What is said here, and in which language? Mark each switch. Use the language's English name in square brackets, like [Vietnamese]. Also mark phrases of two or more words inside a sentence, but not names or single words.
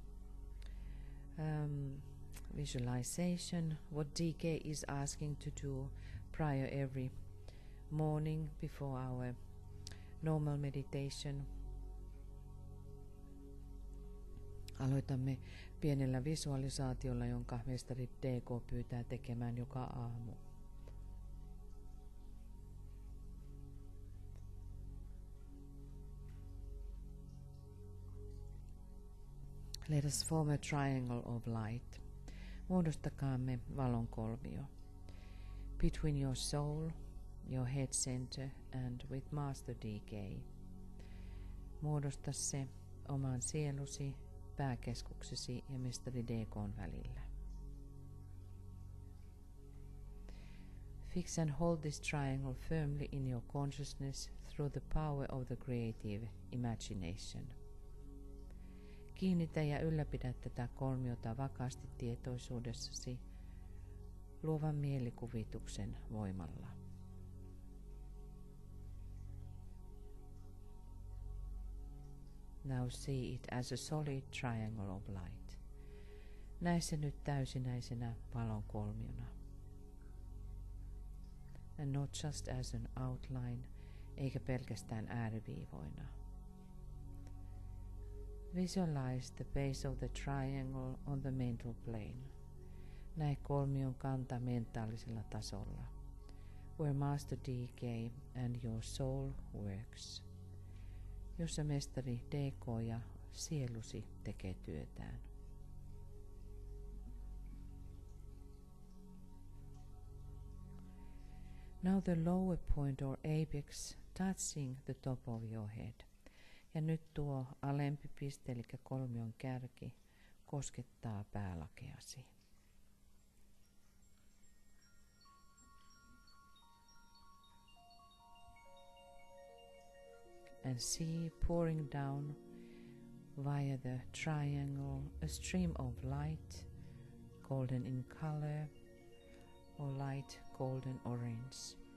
[English] visualization what DK is asking to do prior every morning before our normal meditation. [Finnish] Aloitamme pienellä visualisaatiolla, jonka mestari DK pyytää tekemään joka aamu. [English] Let us form a triangle of light. [Finnish] Muodostakaamme valonkolmio. [English] Between your soul, your head center and with Master DK. [Finnish] Muodosta se oman sielusi, pääkeskuksesi ja mestari DK:n välillä. [English] Fix and hold this triangle firmly in your consciousness through the power of the creative imagination. [Finnish] Kiinnitä ja ylläpidä tätä kolmiota vakaasti tietoisuudessasi luovan mielikuvituksen voimalla. [English] Now see it as a solid triangle of light. [Finnish] Näe se nyt täysinäisenä valonkolmiona. [English] And not just as an outline, [Finnish] eikä pelkästään ääriviivoina. [English] Visualize the base of the triangle on the mental plane. [Finnish] Näe kolmion kanta mentaalisella tasolla, [English] where Master DK and your soul works, [Finnish] jossa mestari DK ja sielusi tekee työtään. [English] Now the lower point or apex touching the top of your head. [Finnish] Ja nyt tuo alempi piste, eli kolmion kärki, koskettaa päälakeasi. [English] And see pouring down via the triangle a stream of light, golden in color, or light golden orange.